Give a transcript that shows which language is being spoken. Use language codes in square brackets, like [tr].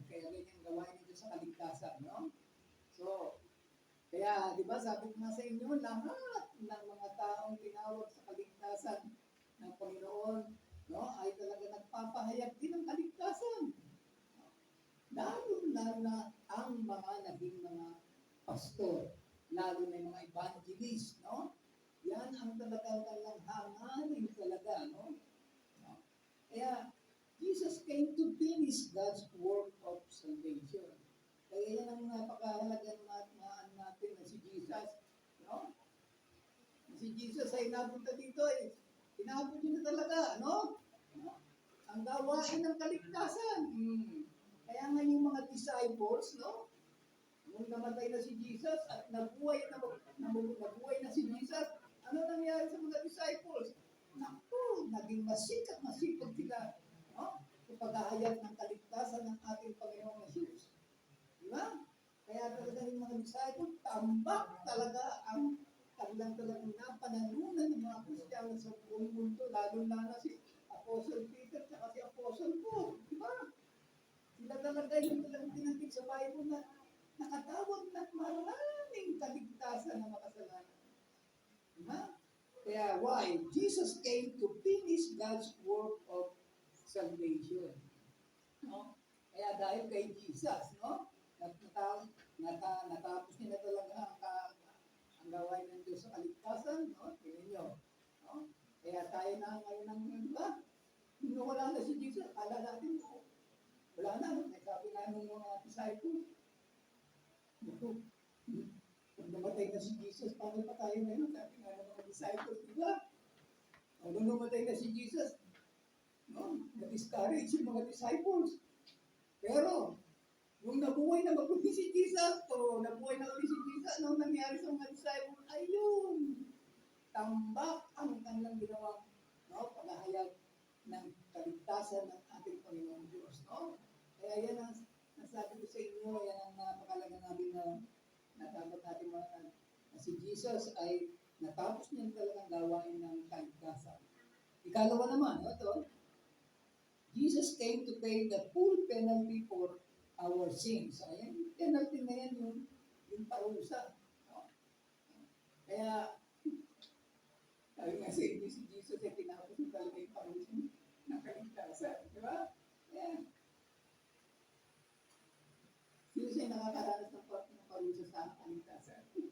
[tl] Kaya ganyan gawain nito sa kaligtasan, no? So, kaya, di ba, sabi ko nga sa inyo, lahat ng mga taong tinawag sa kaligtasan ng Panginoon, no, ay talaga nagpapahayag din ng kaligtasan. Lalo na ang mga naging mga pastor, lalo na yung mga evangelist, no? Yan ang talagang hangarin talaga, no? [en] Kaya, Jesus came to finish God's work of salvation. [tl] Kaya yan ang napakahalaga natin na si Jesus, no? Si Jesus ay napunta dito, tinapos niya na talaga, no? Ang gawain ng kaligtasan. Kaya nga yung mga disciples, no? Nung namatay na si Jesus at nabuhay na si Jesus, ano nangyari sa mga disciples? Naku, naging masipag sila, no? Sa paghahayag ng kaligtasan ng ating Panginoong Jesus. Di ba? Kaya talaga yung mga disciples, tambak talaga ang kanilang talagang napanalunan ng mga Kristiyano sa buong mundo, lalo na si Apostle Peter at si Apostle Paul. Di ba? Sila talaga yung talagang tinanggit sa Bible na nakatawag na maraming kaligtasan ng makasalanan. Di ba? Kaya why? [en] Jesus came to finish God's work of salvation. [tl] No? Kaya dahil kay Jesus, no? Natapos niya na talaga ang gawain ng Diyos sa kaligtasan, no? Tingnan niyo, no? Kaya tayo na ngayon ng, di ba? Nung wala na si Jesus, akala natin, wala na, no? Sabi nga ng mga disciples, kung namatay na si Jesus, paano pa tayo ngayon? Sabi nga ng mga disciples, di ba? Kung namatay na si Jesus, no? Na-discourage yung mga disciples. Pero, nung nabuhay na mag-uwi si Jesus, o nabuhay na ulit si Jesus, anong nangyari sa mga disciples? Ayun! Tambak ang kanilang ginawang, no? Paghahayag ng kaligtasan ng ating Panginoong Diyos, no? Kaya yan ang nasabi ko sa inyo, yan ang napakalaga namin na dapat natin na si Jesus ay natapos niya talagang gawain ng kaligtasan. Ikalawa naman, ito, [en] Jesus came to pay the full penalty for our sins. [tl] Ayan, yung penalty na yan, yung parusa. No? Kaya, sabi nga sa inyo, si Jesus ay tinapos yung talaga yung parusa ng kaligtasan. Di ba? Ayan. Sino siya nakakaranas ng parusa sa kaligtasan?